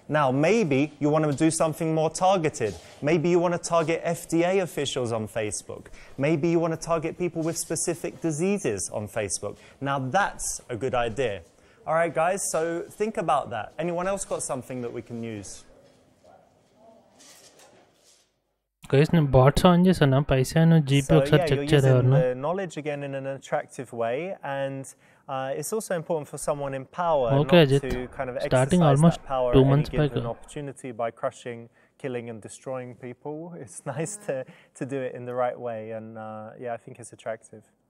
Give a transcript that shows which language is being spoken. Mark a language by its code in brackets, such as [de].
[en] Now, maybe you want to do something more targeted. Maybe you want to target FDA officials on Facebook. Maybe you want to target people with specific diseases on Facebook. Now, that's a good idea. All right, guys, so think about that. Anyone else got something that we can use? [te] Guys, నేను bots on చేశాను, పైసాను GP ఒకసారి check చేద్దాం. [en] Knowledge again in an attractive way, and it's also important for someone in power not to kind of exercise that power at any given opportunity by crushing, killing and destroying people. It's nice to do it in the right way, and yeah, I think it's attractive.